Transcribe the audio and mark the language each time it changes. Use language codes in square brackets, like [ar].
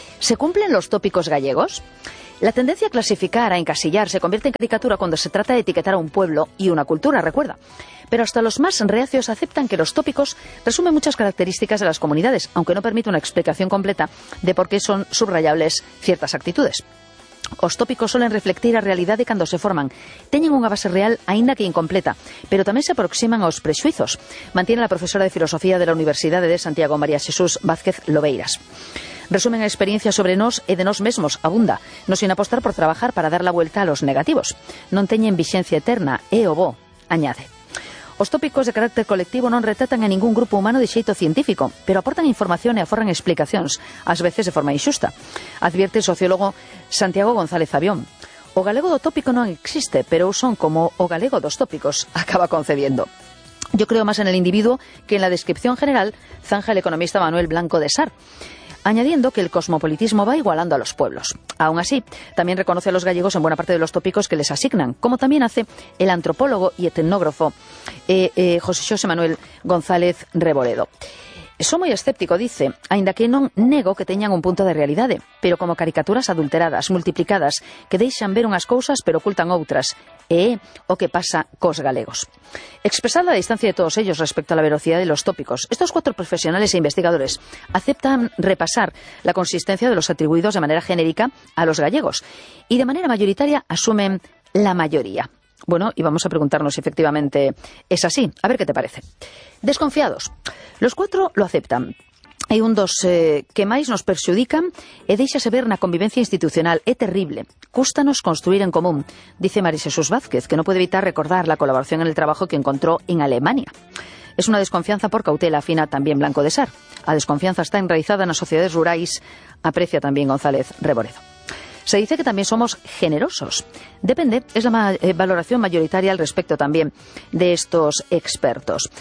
[es] ¿Se cumplen los tópicos gallegos? La tendencia a clasificar, a encasillar, se convierte en caricatura cuando se trata de etiquetar a un pueblo y una cultura, recuerda. Pero hasta los más reacios aceptan que los tópicos resumen muchas características de las comunidades, aunque no permite una explicación completa de por qué son subrayables ciertas actitudes. [gl] Os tópicos suelen reflectir a realidad de cando se forman. Teñen unha base real, aínda que incompleta, pero tamén se aproximan aos prexuizos, mantiene a profesora de Filosofía de la Universidade de Santiago, María Xesús Vázquez Lobeiras. Resumen a experiencia sobre nós e de nós mesmos, abunda, non [es] sin apostar por trabajar para dar la vuelta a los negativos. [gl] Non teñen vixencia eterna, e o bo, añade. Os tópicos de carácter colectivo non retratan a ningún grupo humano de xeito científico, pero aportan información e aforran explicacións, ás veces de forma inxusta, advierte o sociólogo Santiago González Avión. O galego do tópico non existe, pero o son como o galego dos tópicos, [es] acaba concediendo. Yo creo más en el individuo que en la descripción general, zanja el economista Manuel Blanco de Sar, añadiendo que el cosmopolitismo va igualando a los pueblos. Aún así, también reconoce a los gallegos en buena parte de los tópicos que les asignan, como también hace el antropólogo y etnógrafo José Xosé Manuel González Reboredo. [gl] Son moi escéptico, dice, aínda que non nego que teñan un punto de realidade, pero como caricaturas adulteradas, multiplicadas, que deixan ver unhas cousas pero ocultan outras, e o que pasa cos galegos. [es] Expresada a distancia de todos ellos respecto a la veracidade de los tópicos, estos cuatro profesionales e investigadores aceptan repasar la consistencia de los atribuidos de manera genérica a los gallegos, y de manera mayoritaria asumen la mayoría. Bueno, y vamos a preguntarnos si efectivamente es así. A ver qué te parece. Desconfiados. Los cuatro lo aceptan. [gl] Hay un dos que máis nos perxudican e deixase ver na convivencia institucional. É terrible. Cústanos construir en común, [es] dice María Xesús Vázquez, que no puede evitar recordar la colaboración en el trabajo que encontró en Alemania. Es una desconfianza por cautela, afina también Blanco de Sar. [gl] A desconfianza está enraizada nas sociedades rurais, [es] aprecia también González Reboredo. Se dice que también somos generosos. Depende, es la valoración mayoritaria al respecto también de estos expertos.